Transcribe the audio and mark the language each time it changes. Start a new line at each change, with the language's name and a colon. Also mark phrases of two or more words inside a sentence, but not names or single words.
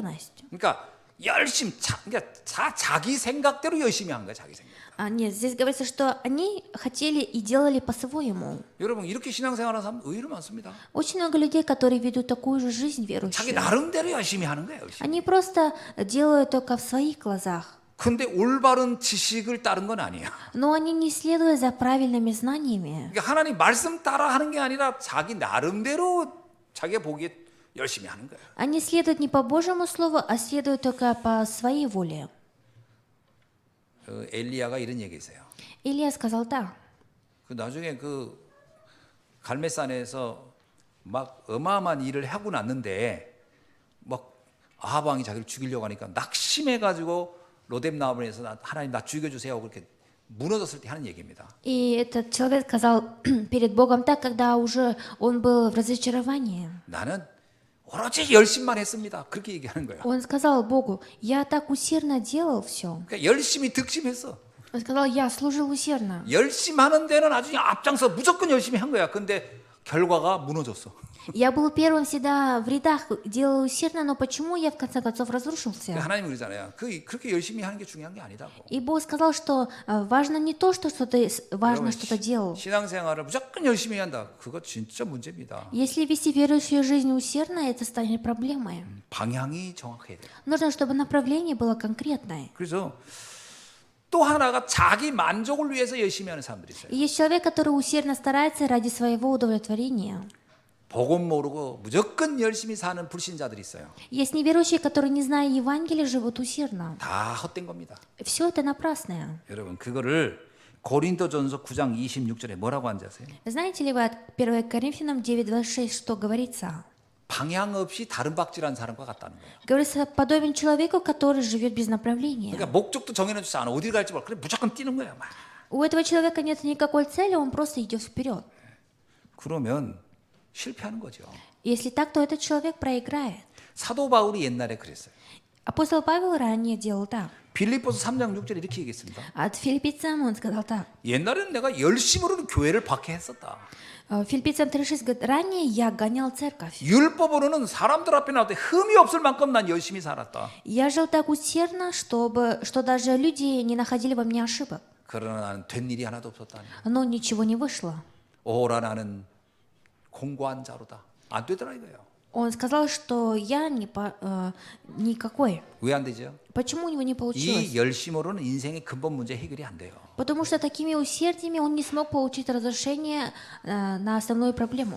Korean: 그러니까 열심, 그러니까 자기 생각대로 열심히 한 거야, 자기 생각.
Russian: Нет, здесь говорится, что они хотели и делали по-своему.
Korean: 여러분 이렇게 신앙생활하는 사람 의외로 많습니다.
Russian: Очень много людей, которые ведут такую же жизнь
Korean: 자기
Russian: верующую.
Korean: 나름대로 열심히 하는 거예요. 열심히.
Russian: Они просто делают только в своих глазах.
Korean: 근데 올바른 지식을 따른 건 아니야.
Russian: Но они не следуют за правильными знаниями.
Korean: 그러니까 하나님 말씀 따라 하는 게 아니라 자기 나름대로 자기가 보기에 열심히 하는 거예요.
Russian: Они следуют не по Божьему Слову, а следуют только по своей воле.
Korean: 엘리야가 이런 얘기했어요.
Russian: Илья сказал так.
Korean: 그 나중에 그 갈멜산에서 막 어마어마한 일을 하고 났는데 막 아합 왕이 자기를 죽이려고 하니까 낙심해 가지고 로뎀 나무에서 하나님 나 죽여주세요 그렇게 무너졌을 때 하는 얘기입니다.
Russian: И этот человек сказал перед Богом так, когда уже он был в разочаровании.
Korean: 나는 오로지 열심만 했습니다. 그렇게 얘기하는 거예요.
Russian: Он сказал Богу, я так усердно делал все.
Korean: 그러니까 열심히 득심했어.
Russian: Он сказал, я служил усердно.
Korean: 열심히 하는 데는 아주 앞장서 무조건 열심히 한 거야. 근데 결과가 무너졌어.
Russian: Я был первым всегда в рядах, делал усердно, но почему я в конце концов разрушился?
Korean: 하나님 그러잖아요. 그렇게 열심히 하는 게 중요한 게 아니다고.
Russian: И Бог сказал, что важно не то, что ты важно что-то делал.
Korean: 신앙생활을 무조건 열심히 한다. 그거 진짜 문제입니다.
Russian: Если вести верующую жизнь усердно, это станет проблемой.
Korean: 방향이 정확해야 돼요.
Russian: Нужно, чтобы направление было конкретное.
Korean: 그래서 또 하나가 자기 만족을 위해서 열심히 하는 사람들이 있어요.
Russian: И есть человек, который усердно старается ради своего удовлетворения.
Korean: 복음 모르고 무조건 열심히 사는 불신자들이 있어요.
Russian: Есть неверующие, которые, не зная Евангелия, живут усердно.
Korean: 다 헛된 겁니다.
Russian: Все это напрасное.
Korean: 여러분 그거를 고린도전서 9장 26절에 뭐라고 하는지 아세요?
Russian: Знаете ли вы от 1 Коринфянам 9:26, что говорится?
Korean: 방향 없이 다른 박질한 사람과 같다는 거예요.
Russian: Говорится, подобен человеку, который живет без направления.
Korean: 그러니까 목적도 정해놓지 않아. 어디 갈지 몰라. 그래 무조건 뛰는 거야. 막.
Russian: У этого человека нет никакой цели, он просто идет вперед.
Korean: 그러면 실패하는 거죠.
Russian: Если так, то этот человек проиграет.
Korean: 사도 바울이 옛날에 그랬어요.
Russian: Апостол Павел ранее делал так.
Korean: 빌립보서 3장 6절에 이렇게 얘기했습니다.
Russian: От филиппийцам он сказал так.
Korean: 옛날에는 내가 열심으로는 교회를 박해했었다.
Russian: Филиппийцам 3:6 говорит, ранее я гонял церковь.
Korean: 율법으로는 사람들 앞에 나올 때 흠이 없을 만큼 난 열심히 살았다.
Russian: Я жил так усердно, что даже люди не находили во мне ошибок.
Korean: 그러나 나는 된 일이 하나도 없었다.
Russian: Но ничего не вышло.
Korean: 오라 나는 공고한 자로다. 안 되더라 이거예요.
Russian: Он сказал, что я никакой.
Korean: 왜 안 되죠?
Russian: Почему у него не получилось?
Korean: 이 열심으로는 인생의 근본 문제 해결이 안 돼요.
Russian: Потому что такими усердиями он не смог получить разрешение на основную проблему.